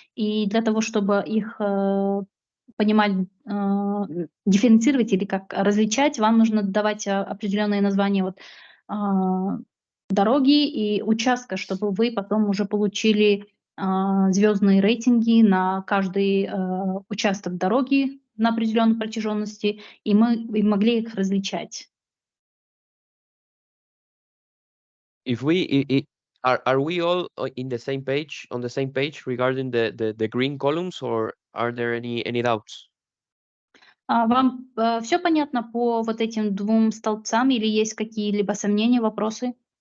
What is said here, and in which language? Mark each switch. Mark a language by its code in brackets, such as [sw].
[ru] И для того, чтобы их понимать, дифференцировать или как различать, вам нужно давать определенные названия вот, дороги и участка, чтобы вы потом уже получили звездные рейтинги на каждый участок дороги на определенной протяженности, и мы могли их различать. [en] If we are we all in the same page on the same page regarding the green columns, or are there any doubts? [ru] Вам все понятно по вот этим двум столбцам или есть какие-либо сомнения, вопросы?